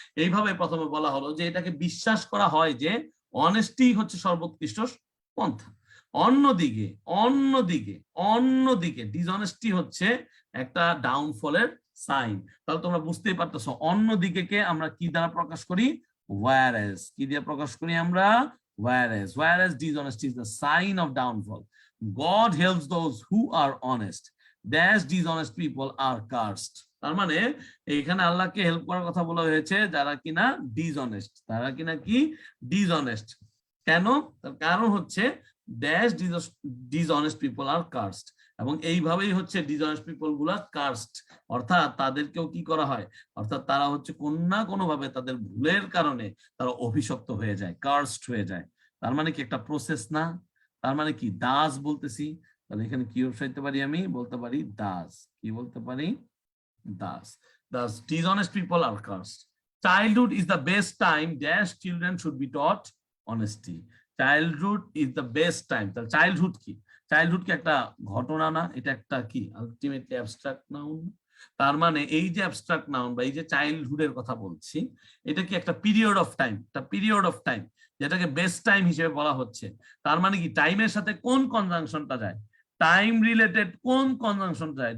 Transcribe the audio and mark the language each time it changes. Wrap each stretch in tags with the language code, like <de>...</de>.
<bn>এইভাবে প্রথমে বলা হলো যে এটাকে বিশ্বাস করা হয় যে অনেস্টি হচ্ছে সর্বোৎকৃষ্ট পন্থা। অন্যদিকে অন্যদিকে অন্যদিকে ডিসঅনেস্টি হচ্ছে একটা ডাউনফলের সাইন। তাহলে তোমরা বুঝতেই পারতেছো, অন্যদিকে কে আমরা কি দ্বারা প্রকাশ করি? whereas। কি দিয়ে প্রকাশ করি আমরা? whereas।</bn> <en>whereas dishonesty is the sign of downfall. God helps those who are honest. Dash dishonest people are cursed।</en> <bn>তার মানে এখানে আল্লাহকে হেল্প করার কথা বলা হয়েছে যারা কিনা ডিসঅনেস্ট, তারা কিনা কি? ডিসঅনেস্ট। কেন? তার কারণ হচ্ছে ড্যাশ ডিসঅনেস্ট পিপল আর কার্সড, এবং এইভাবেই হচ্ছে ডিসঅনেস্ট পিপল গুলা কার্সড, অর্থাৎ তাদেরকেও কি করা হয়? অর্থাৎ তারা হচ্ছে কোন না কোনো ভাবে তাদের ভুলের কারণে তারা অভিশপ্ত হয়ে যায়, কার্সড হয়ে যায়। তার মানে কি একটা প্রসেস না? তার মানে কি? দাস বলতেছি। তাহলে এখানে কি বসাইতে পারি? আমি বলতে পারি দাস। কি বলতে পারি? Das.</bn> <en>Dash dishonest people are cursed. Childhood is the best time dash children should be taught honesty. Childhood is the best time।</en> <bn>তাহলে চাইল্ডহুড কি? চাইল্ডহুড কি একটা ঘটনা না? এটা একটা কি আলটিমেটলি অ্যাবস্ট্রাক্ট নাউন। তার মানে এই যে অ্যাবস্ট্রাক্ট নাউন বা এই যে চাইল্ডহুডের কথা বলছি, এটা কি একটা পিরিয়ড অফ টাইম, একটা পিরিয়ড অফ টাইম যেটাকে বেস্ট টাইম হিসেবে বলা হচ্ছে। তার মানে কি টাইমের সাথে কোন কনজাংশনটা যায়? টাইম রিলেটেড কোন কনজাংশন যায়?</bn>